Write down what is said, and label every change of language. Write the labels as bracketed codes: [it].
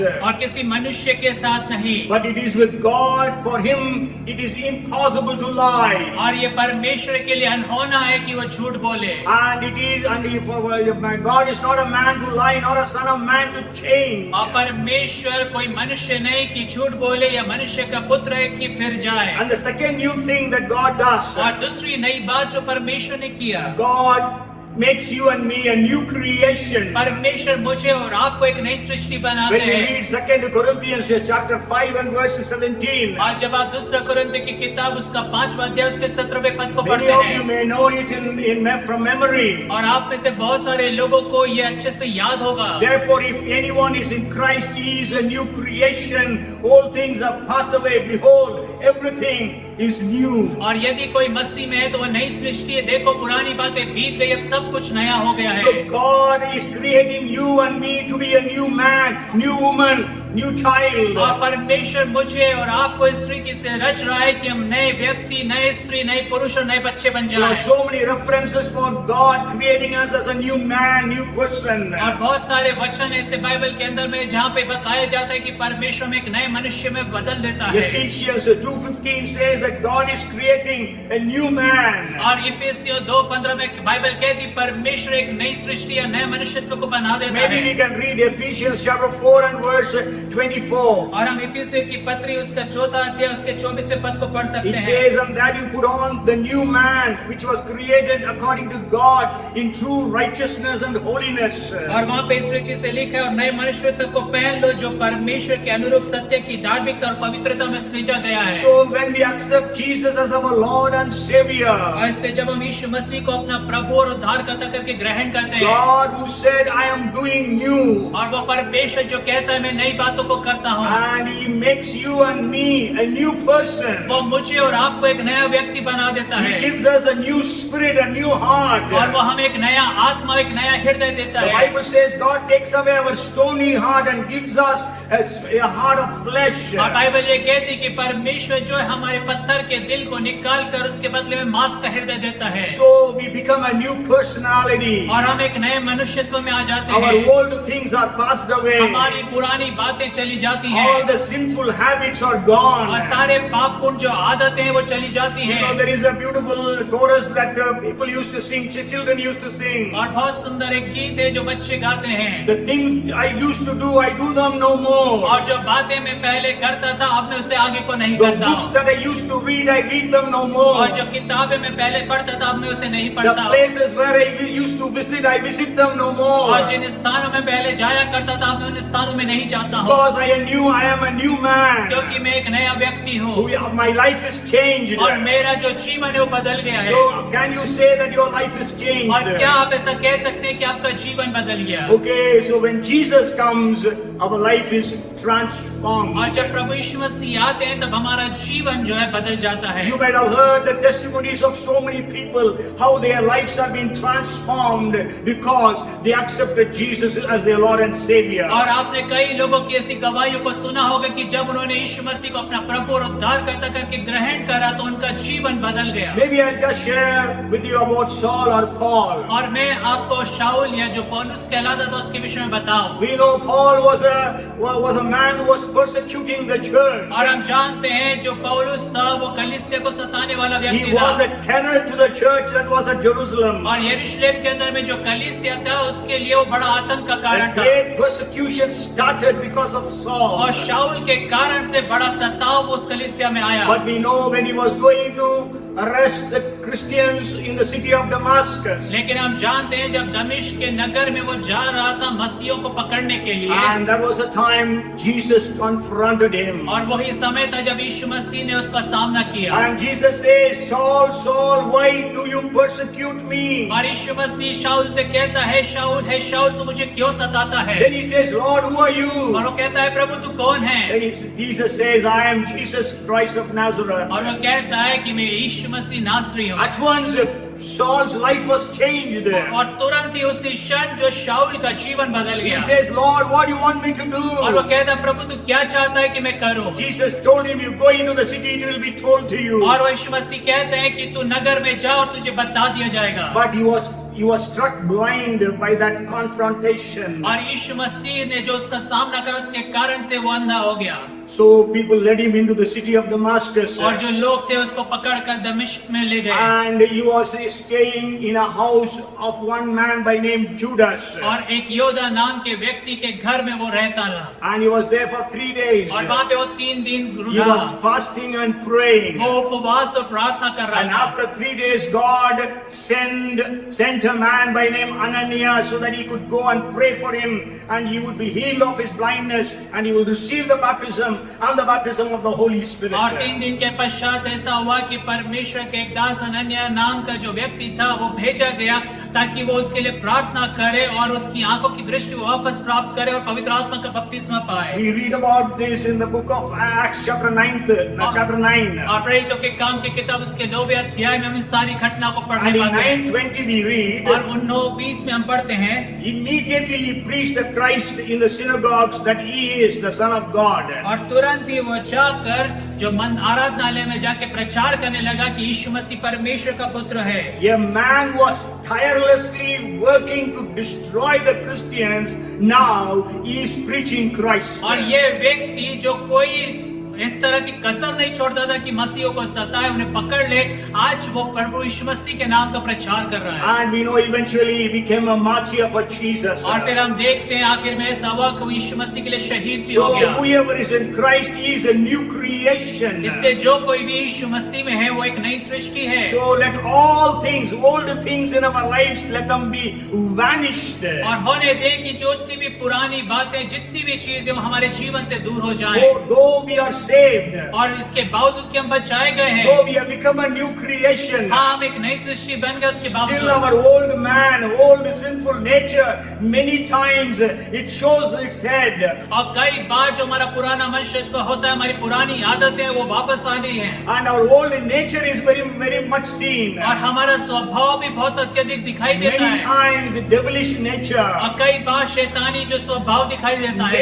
[hi] और किसी मनुष्य के साथ नहीं, [en] but it is with God. For him it is impossible to lie. [hi] और ये परमेश्वर के लिए अनहोना है कि वो झूठ बोले। [en] And it is, and if God is not a man to lie, nor a son of man to change. [hi] और परमेश्वर कोई मनुष्य नहीं कि झूठ बोले या मनुष्य का पुत्र है कि फिर जाए। [en] And the second new thing that God does, [hi] और दूसरी नई बात जो परमेश्वर ने किया, [en] God makes you and me a new creation. [hi] परमेश्वर मुझे और आपको एक नई सृष्टि बनाते [en] When we [hi] हैं। [en] read 2 Corinthians chapter 5 and verse 17, [hi] आज जब आप दूसरा कुरिन्थ की किताब उसका 5वां अध्याय उसके 17वें पद को [en] many [hi] पढ़ते [en] of you [hi] हैं [en] may know it from memory. [hi] और आप में से बहुत सारे लोगों को ये अच्छे से याद होगा। [en] Therefore, if anyone is in Christ, he is a new creation. All things have passed away. Behold, everything is new. [hi] और यदि कोई मसीह में है तो वो नई सृष्टि है। देखो पुरानी बातें बीत गई, अब सब कुछ नया हो गया [en] So [hi] है। [en] God is creating you and me to be a new man, new woman, new child. [hi] और परमेश्वर मुझे और आपको इस रीति से रच रहा है कि हम नए व्यक्ति, नए स्त्री, नए पुरुष और नए बच्चे बन [en] There are [hi] जाएं। [en] so many references for God creating us as a new man, new person. [hi] और बहुत सारे वचन ऐसे बाइबल के अंदर में जहाँ पे बताया जाता है कि परमेश्वर में एक नए मनुष्य में बदल देता है। [en] Ephesians 2:15 says that God is creating a new man. [hi] और इफिसियों 2:15 में बाइबल कहती परमेश्वर एक नई सृष्टि या नए मनुष्यत्व को बना देता [en] Maybe we [hi] है। [en] can read Ephesians chapter 4 and verse 24. [hi] और हम इफिसियों की पत्री उसका 4वां अध्याय उसके 24वें पद को पढ़ सकते [en] It [hi] हैं। [en] says, and that you put on the new man, which was created according to God in true righteousness and holiness. [hi] और वहाँ पे इस रीति से लिखा है और नए मनुष्यत्व को पहन लो जो परमेश्वर के अनुरूप सत्य की धार्मिकता और पवित्रता में सृजा गया है। [en] So when we accept Jesus as our Lord and Savior, [hi] और इसलिए जब हम यीशु मसीह को अपना प्रभु और उद्धारकर्ता करके ग्रहण करते हैं [en] God who said, I am doing new, [hi] और वो परमेश्वर जो कहता है मैं नई बातों को करता हूँ, [en] and He makes you and me a new person. [hi] वो मुझे और आपको एक नया व्यक्ति बना देता [en] He [hi] है [en] gives us a new spirit, a new heart. [hi] और वो हमें एक नया आत्मा, एक नया हृदय देता [en] The [hi] है। [en] Bible says God takes away our stony heart and gives us a heart of flesh. [hi] और बाइबल ये कहती है कि परमेश्वर जो है हमारे पत्थर के दिल को निकाल कर उसके बदले में मांस का हृदय देता है [en] So we become a new personality. [hi] और हम एक नए मनुष्यत्व में आ जाते [en] Our [hi] हैं। [en] old things are passed away. [hi] हमारी पुरानी बातें चली जाती हैं [en] All the sinful habits are gone. [hi] और सारे पापपूर्ण जो आदतें हैं वो चली जाती [en] You know, [hi] हैं। [en] there is a beautiful chorus that people used to sing, children used to sing. [hi] और बहुत सुंदर एक गीत है जो बच्चे गाते हैं। [en] The things I used to do, I do them no more. [hi] और जो बातें मैं पहले करता था अब मैं उसे आगे को नहीं [en] The [hi] करता [en] books [hi] हूँ। [en] that I used to read, I read them no more. [hi] और जो किताबें मैं पहले पढ़ता था अब मैं उसे नहीं [en] The [hi] पढ़ता हूँ। [en] places where I used to visit, I visit them no more. [hi] और जिन स्थानों में पहले जाया करता था अब मैं उन स्थानों में नहीं जाता हूँ [en] Because I am a new man. [hi] क्योंकि मैं एक नया व्यक्ति हूँ [en] My life is changed. [hi] और मेरा जो जीवन है वो बदल गया है। [en] So can you say that your life is changed? [hi] और क्या आप ऐसा कह सकते हैं कि आपका जीवन बदल गया? [en] Okay, so when Jesus comes, our life is transformed. [hi] और जब प्रभु यीशु मसीह आते हैं तब हमारा जीवन जो है बदल जाता है। [en] You might have heard the testimonies of so many people, how their lives have been transformed because they accepted Jesus as their Lord and Savior. [hi] और आपने कई लोगों की ऐसी गवाहियों को सुना होगा कि जब उन्होंने यीशु मसीह को अपना प्रभु और उद्धारकर्ता करके ग्रहण करा तो उनका जीवन बदल गया। [en] Maybe I'll just share with you about Saul or Paul. [hi] और मैं आपको शाऊल या जो पौलुस कहलाता था उसके विषय में बताऊं। [en] We know Paul was a man who was persecuting the church. [hi] और हम जानते हैं जो पौलुस था वो कलीसिया को सताने वाला [en] He [hi] व्यक्ति [en] was [hi] था। [en] a terror to the church that was at Jerusalem. [hi] और यरूशलेम के अंदर में जो कलीसिया था उसके लिए वो बड़ा आतंक का [en] A [hi] कारण था। [en] great persecution started because of Saul. [hi] और शाऊल के कारण से बड़ा सताव उस कलीसिया में आया। [en] But we know when he was going to arrest the Christians in the city of Damascus. [hi] लेकिन हम जानते हैं जब दमिश्क के नगर में वो जा रहा था मसीहों को पकड़ने के लिए [en] And that was the time Jesus confronted him. [hi] और वही समय था जब यीशु मसीह ने उसका सामना किया। [en] And Jesus says, Saul, Saul, why do you persecute me? [hi] और यीशु मसीह शाऊल से कहता है शाऊल तू मुझे क्यों सताता है? [en] Then he says, Lord, who are [hi] और [en] you? [hi] वो कहता है प्रभु तू कौन है? [en] Then Jesus says, I am Jesus Christ of Nazareth. [hi] और वो कहता है कि मैं यीशु मसीह नासरी हूँ। [en] At once, Saul's life was changed. [hi] और तुरंत ही उसी क्षण जो शाऊल का जीवन बदल [en] He [hi] गया। [en] says, Lord, what do you want me to [hi] और वो [en] do? [hi] कहता है प्रभु तू क्या चाहता है कि मैं करूँ? [en] Jesus told him, you go into the city, it will be told to you. [hi] और वो यीशु मसीह कहते हैं कि तू नगर में जा और तुझे बता दिया जाएगा। [en] But he was struck blind by that confrontation. [hi] और यीशु मसीह ने जो उसका सामना करा उसके कारण से वो अंधा हो गया। [en] So people led him into the city of Damascus. [hi] और जो लोग थे उसको पकड़कर दमिश्क में ले गए [en] And he was staying in a house of one man by name Judas. [hi] और एक योदा नाम के व्यक्ति के घर में वो रहता रहा [en] And he was there for 3 days. [hi] और वहाँ पे वो 3 दिन [en] He was [hi] रहा। [en] fasting and praying. [hi] वो उपवास और प्रार्थना कर [en] And [hi] रहा था। [en] after 3 days, God sent a man by name Ananias so that he could go and pray for him, and he would be healed of his blindness, and he would receive the baptism and the baptism of the Holy Spirit. [hi] और 3 दिन के पश्चात ऐसा हुआ कि परमेश्वर के एक दास अनन्या नाम का जो व्यक्ति था वो भेजा गया ताकि वो उसके लिए प्रार्थना करे और उसकी आंखों की दृष्टि वापस प्राप्त करे और पवित्र आत्मा का बपतिस्मा पाए। [en] We read about this in the book of Acts chapter 9. [hi] और प्रेरितों के काम की किताब उसके 9वें अध्याय में हम इस सारी घटना को [en] And [hi] पढ़ने [en] in [hi] पाते हैं [en] 9:20 we read, [hi] और 9:20 में हम पढ़ते हैं [en] immediately he preached the Christ in the synagogues that he is the Son of God. [hi] और तुरंत ही वो जाकर जो आराधनालय में जाके प्रचार करने लगा कि यीशु मसीह परमेश्वर का पुत्र है। [en] A man was tirelessly working to destroy the Christians. Now he is preaching Christ. [hi] और ये व्यक्ति जो कोई इस तरह की कसर नहीं छोड़ता था कि मसीहों को सताए उन्हें पकड़ ले, आज वो प्रभु यीशु मसीह के नाम का प्रचार कर रहा है। [en] And we know eventually he became a martyr for Jesus. [hi] और फिर हम देखते हैं आखिर में ऐसा हुआ कि वो यीशु मसीह के लिए शहीद भी [en] So [hi] हो गया। [en] whoever is in Christ, he is a new creation. [hi] इसलिए जो कोई भी यीशु मसीह में है वो एक नई सृष्टि है। [en] So let all things, old things in our lives, let them be vanished. [hi] और होने दे कि जो जितनी भी पुरानी बातें, जितनी भी चीजें वो हमारे जीवन से दूर हो जाएं। [en] Though we are saved, [hi] और इसके बावजूद कि हम बचाए गए हैं, [en] though we have become a new creation, [hi] हाँ हम एक नई सृष्टि बन गए उसके [en] still [hi] बावजूद [en] our old man, old sinful nature, many times it shows its head. [hi] और कई बार जो हमारा पुराना मनुष्यत्व होता है, हमारी पुरानी आदतें वो वापस आ गई हैं [en] And our old nature is very, very much seen. [hi] और हमारा स्वभाव भी बहुत अत्यधिक दिखाई देता [en] Many [hi] है [en] times devilish nature. [hi] और कई बार शैतानी जो स्वभाव दिखाई देता है